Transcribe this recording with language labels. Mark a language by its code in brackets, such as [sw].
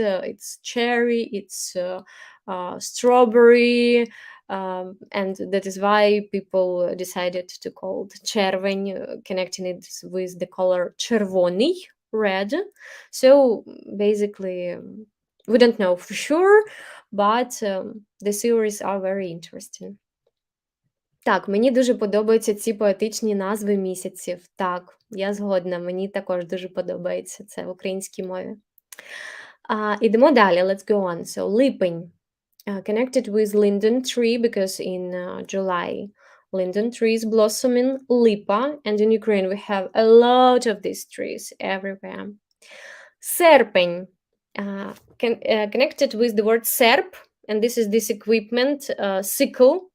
[en] It's cherry, it's strawberry, and that is why people decided to call it червень, connecting it with the color червоний, red. So basically, we don't know for sure, but the theories are very interesting. [uk] Так, мені дуже подобаються ці поетичні назви місяців. Так, я згодна, мені також дуже подобається це в українській мові. Ідемо далі, [en] let's go on. So, липень, connected with linden tree, because in July linden trees blossoming, липа, and in Ukraine we have a lot of these trees everywhere. Серпень, connected with the word serp, and this is this equipment, sickle,